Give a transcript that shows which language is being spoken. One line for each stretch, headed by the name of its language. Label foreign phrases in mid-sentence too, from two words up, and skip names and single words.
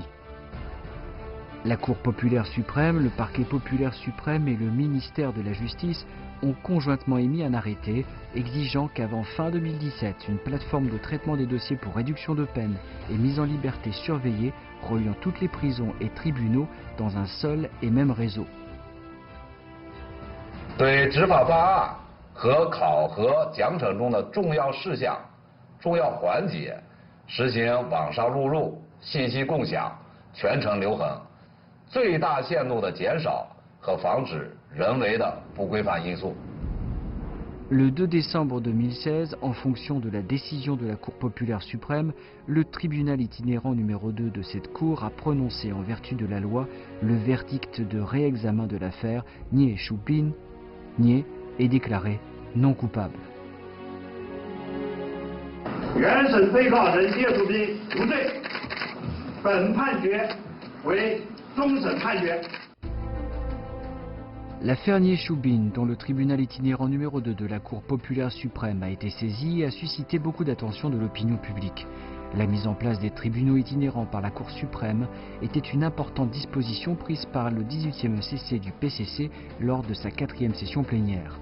French: La Cour populaire suprême, le Parquet populaire suprême et le ministère de la Justice ont conjointement émis un arrêté exigeant qu'avant fin 2017, une plateforme de traitement des dossiers pour réduction de peine et mise en liberté surveillée reliant toutes les prisons et tribunaux dans un seul et même réseau.
Chinese: 对执法办案和考核奖惩中的重要事项、重要环节实行网上录入、信息共享、全程留痕，最大限度地减少和防止人为的不规范因素。
French: Le 2 décembre 2016, en fonction de la décision de la Cour populaire suprême, le tribunal itinérant numéro 2 de cette Cour a prononcé en vertu de la loi le verdict de réexamen de l'affaire Nie Shubin. Nie est déclaré non coupable.
Chinese: 原审被告人叶树斌无罪，本判决为终审判决。
French: L'affaire Nie Shubin, dont le tribunal itinérant numéro 2 de la Cour populaire suprême a été saisi, a suscité beaucoup d'attention de l'opinion publique. La mise en place des tribunaux itinérants par la Cour suprême était une importante disposition prise par le 18e CC du PCC lors de sa 4e session plénière.